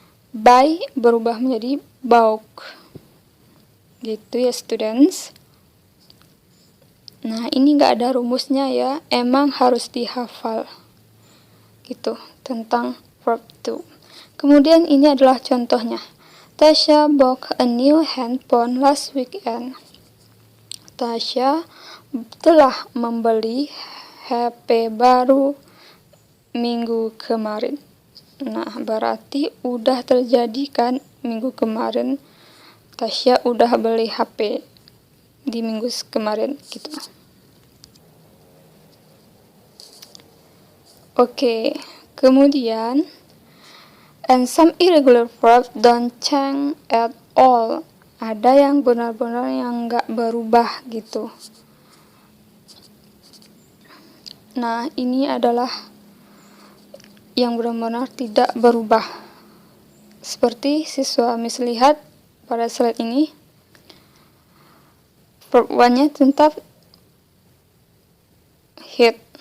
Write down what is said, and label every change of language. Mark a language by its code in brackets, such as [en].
[id] Buy berubah menjadi bought. Gitu ya students. Nah, ini nggak ada rumusnya ya, emang harus dihafal. Gitu, tentang verb to. Kemudian ini adalah contohnya. [en] Tasha bought a new handphone last weekend. [id] Tasha telah membeli HP baru minggu kemarin. Nah, berarti udah terjadi kan minggu kemarin. Tasya udah beli HP di minggu kemarin gitu. [en] Oke, kemudian and some irregular verbs don't change at all. [id] Ada yang benar-benar yang nggak berubah gitu. Nah, ini adalah yang benar-benar tidak berubah. Seperti siswa Miss lihat pada slide ini, verb one-nya tetap hit.